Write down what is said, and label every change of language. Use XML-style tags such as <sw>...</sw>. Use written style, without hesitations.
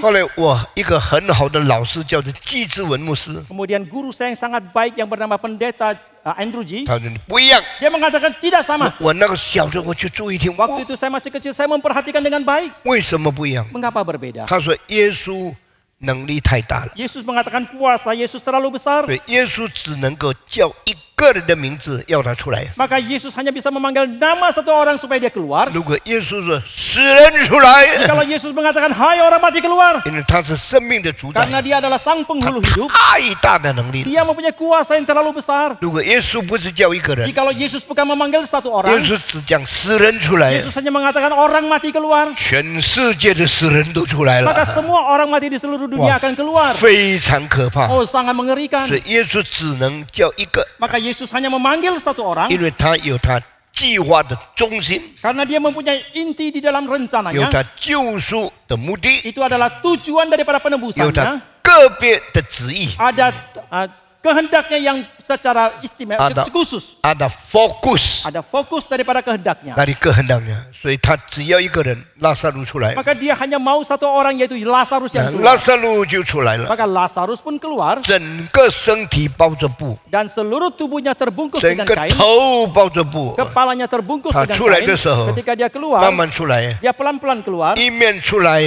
<zh>后来我一个很好的老师叫做季志文牧师，</zh> <id>Kemudian guru saya yang sangat baik yang bernama pendeta Andrew G,</id> <zh>他说你不一样。</zh> <id>dia mengatakan tidak sama.</id> <zh>我那个小的我就注意听，</zh> <id>Waktu itu saya masih kecil, saya memperhatikan dengan baik.</id> <zh>为什么不一样？</zh> <id>Mengapa berbeda?</id> <zh>他说耶稣能力太大了，</zh> <id>Yesus mengatakan kuasa Yesus terlalu besar.</id> <zh>所以耶稣只能够叫一个人的名字要他出来。</zh> <id>Maka Yesus hanya bisa memanggil nama satu orang supaya dia keluar.</id> <zh>如果耶稣说死人出来，</zh> <id>Kalau Yesus mengatakan hai orang mati keluar,</id> <zh>因为他是生命的主宰，</zh> <id>karena dia adalah sang</id> <zh>他</zh> <id>penghulu hidup,</id> <zh>太大的能力了。</zh> <id>dia mempunyai kuasa yang terlalu besar.</id> <zh>如果耶稣不是叫一个人，</zh> <id>Jikalau Yesus bukan memanggil satu</id> <zh>耶</zh> <id>orang,</id> <zh>稣只讲死人出来，</zh> <id>Yesus hanya mengatakan orang mati keluar,</id> <zh>全世界的死人都出来</zh> <id>maka semua orang mati di seluruh dunia akan keluar.</id> <zh>非常可怕。</zh> <id>Oh, sangat mengerikan.</id> <zh>所以耶稣只能叫一个，</zh> <id>Maka Yesus hanya memanggil satu orang</id> <zh>因为他有他计划的中心，</zh> <id>karena dia mempunyai inti di dalam</id> <zh>有</zh> <id>rencananya.</id> <zh>他救赎的目的，</zh> <id>Itu adalah tujuan daripada</id> <zh>有</zh> <id>penebusannya.</id> <zh>他个别的旨意，</zh> <id>Ada kehendaknya yang secara istimewa, Ada. khusus. ada fokus Ada fokus daripada kehendaknya. dari kehendaknya，</id> <zh>所以他只要一个人拉撒路出来，</zh> <id>Maka dia hanya mau satu orang yaitu Lazarus yang</id> <zh>拉</zh> <id>keluar.</id> <zh>撒路就出来了，</zh> <id>Maka Lazarus pun keluar</id> <zh>整个身体包着布，</zh> <id>dan seluruh tubuhnya terbungkus</id> <zh>整</zh> <id>dengan</id> <zh>个</zh> <id>kain.</id> <zh>头包着布，</zh> <id>Kepalanya terbungkus Ah, dengan culai kain. de seho. Ketika dia</id> <zh>慢</zh> <id>keluar,</id> <zh>慢出来，</zh> <id>dia pelan-pelan keluar.</id> <zh>一面出来，</zh>